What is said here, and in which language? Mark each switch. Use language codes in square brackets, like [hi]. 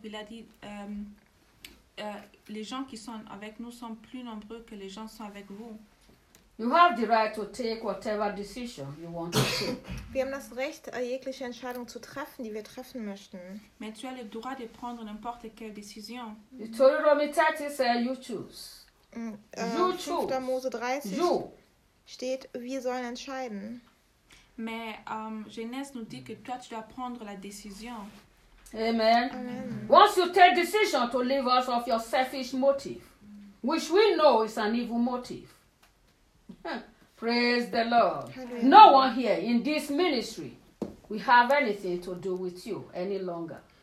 [fr] Et puis il a dit, les gens qui sont avec nous sont plus nombreux que les gens qui sont avec vous. [en] You have the right to take whatever decision you want to take. [de] Wir haben das Recht, jegliche Entscheidung zu treffen, die wir treffen möchten. [fr] Mais tu as le droit de prendre n'importe quelle décision. [en] Deuteronomy 30 says you choose. You choose. 5. [de] Mose 30 steht, wir sollen entscheiden. [fr] Mais Genèse nous dit que toi tu dois prendre la décision. [en] Amen. Amen. Once you take decision to leave us of your selfish motive, which we know is an evil motive. Praise the Lord. Hallelujah. No one here in this ministry we have anything to do with you any longer.